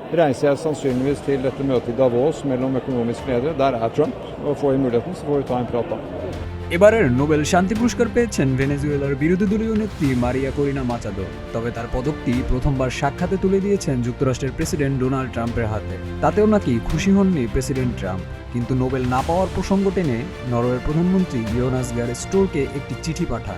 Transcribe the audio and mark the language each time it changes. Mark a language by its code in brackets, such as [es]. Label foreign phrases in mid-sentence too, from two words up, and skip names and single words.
[no] reiser jeg sannsynligvis til dette møtet i Davos mellom økonomiske ledere. Der er Trump, og får vi muligheten så får vi ta en prat da. [bn] এবারের নোবেল শান্তি পুরস্কার পেয়েছেন ভেনেজুয়েলার বিরোধী দলীয় নেত্রী মারিয়া করিনা মাচাদো। তবে তার পদকটি প্রথমবার সাক্ষাতে তুলে দিয়েছেন যুক্তরাষ্ট্রের প্রেসিডেন্ট ডোনাল্ড ট্রাম্পের হাতে। তাতেও নাকি খুশি হননি প্রেসিডেন্ট ট্রাম্প। কিন্তু নোবেল না পাওয়ার প্রসঙ্গ টেনে নরওয়ের প্রধানমন্ত্রী ইয়োনাস গার স্টোরকে একটি চিঠি পাঠান।